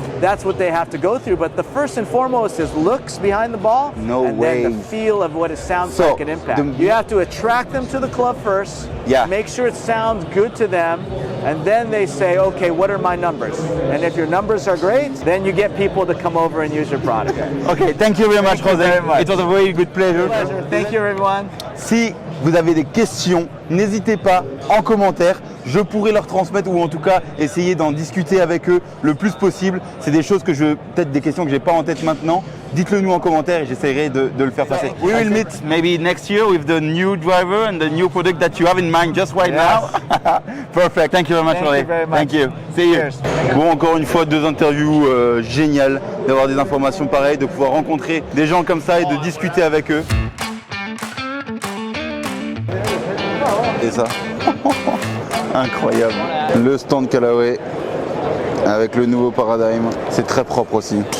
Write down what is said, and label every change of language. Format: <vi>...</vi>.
<en>that's what they have to go through. But the first and foremost is looks behind the ball, and then the feel of what it sounds like at impact. You have to attract them to the club first, make sure it sounds good to them, and then they say, okay, what are my numbers? And if your numbers are great, then you get people to come over and use your product. Okay, thank you very much, José. It was a very good pleasure. Thank you, everyone.</en> <fr>Si vous avez des questions, n'hésitez pas en commentaire. Je pourrais leur transmettre ou en tout cas essayer d'en discuter avec eux le plus possible. C'est des choses que peut-être des questions que j'ai pas en tête maintenant. Dites-le nous en commentaire et j'essaierai de le faire passer.</fr> <en>We will meet maybe next year with the new driver and the new product that you have in mind just right now. Perfect. Thank you very much, José. Thank you. See you.</en> <fr>Bon, encore une fois, 2 interviews géniales, d'avoir des informations pareilles, de pouvoir rencontrer des gens comme ça et de discuter avec eux. Et ça. Incroyable. Le stand Callaway avec le nouveau Paradigm. C'est très propre aussi.</fr>